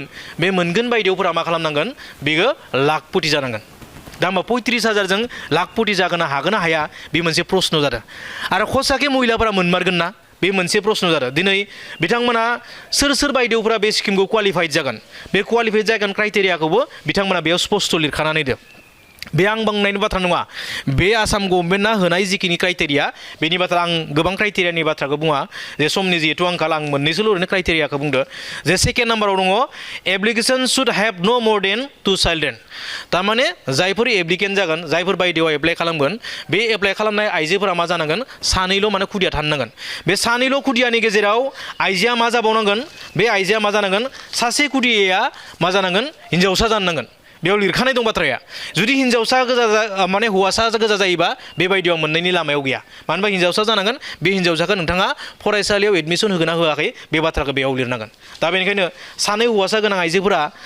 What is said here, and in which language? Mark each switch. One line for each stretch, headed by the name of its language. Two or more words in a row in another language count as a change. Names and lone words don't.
Bodo: बे मोनगोन बायदेवफोरा मा खालामनांगोन बेयो लाखपति जानांगोन दा होमबा 35,000जों लाखपति जागोन हागोन ना हाया बे मोनसे प्रश्न जादों आरो खसाके महिलाफोरा मोनमारगोन ना बे मोनसे प्रश्न जादों दिनै बिथांमोना सोर बायदेवफोरा बे स्किमखौ क्वालिफाइड जागोन बे क्वालिफाइड जागोन क्राइटेरियाखौबो बिथांमोना बेयाव स्पष्ट लिरखानानै होदों बे आं बुंनायनि बाथ्रा नङा बे आसाम गभर्नमेन्टआ होनाय जिखिनि क्राइटेरिया बेनि बाथ्रा आं गोबां क्राइटेरियानि बाथ्राखौ बुङा जे समनि जिहेतु आंखाल आं मोननैसोल' ओरैनो क्राइटेरियाखौ बुंदो जे सेकेन्ड नाम्बाराव दङ
English: application should have no more than 2 children
Bodo: थारमाने जायफोर एप्लिकेन्ट जागोन जायफोर बायदेवा एप्लाइ खालामगोन बे एप्लाइ खालामनाय आइजोफोरा मा जानांगोन सानैल' माने खुदिया थानो नांगोन बे सानैल' खुदियानि गेजेराव आइजोआ मा जाबावनांगोन बे आइजोआ मा जानांगोन सासे खुदियाया मा जानांगोन हिन्जावसा जानो नांगोन बेयाव लिरखानाय दं बाथ्राया जुदि हिन्जावसा गोजा माने हौवासा गोजा जायोबा बेबायदियाव मोननायनि लामायाव गैया मानो होनबा हिन्जावसा जानांगोन बे हिन्जावसाखौ नोंथाङा फरायसालियाव एडमिसन होगोना होआखै बे बाथ्राखौ बेयाव लिरनांगोन दा बेनिखायनो सानै हौवासा गोनां आइजोफोरा